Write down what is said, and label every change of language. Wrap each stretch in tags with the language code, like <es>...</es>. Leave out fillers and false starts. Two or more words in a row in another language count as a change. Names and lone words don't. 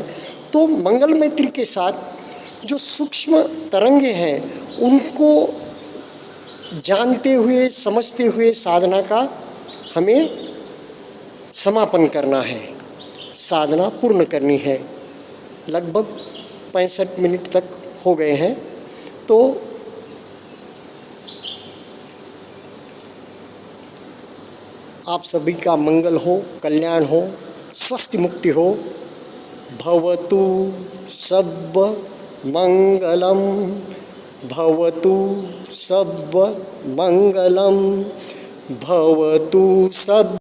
<hi>तो मंगल मैत्री के साथ जो सूक्ष्म तरंगे हैं उनको जानते हुए, समझते हुए साधना का हमें समापन करना है, साधना पूर्ण करनी है। लगभग 65 मिनट तक हो गए हैं। तो आप सभी का मंगल हो, कल्याण हो, स्वस्थ मुक्ति हो।</hi> <pi>भवतु सब मंगलम, भवतु सब मंगलम, भवतु सब</pi>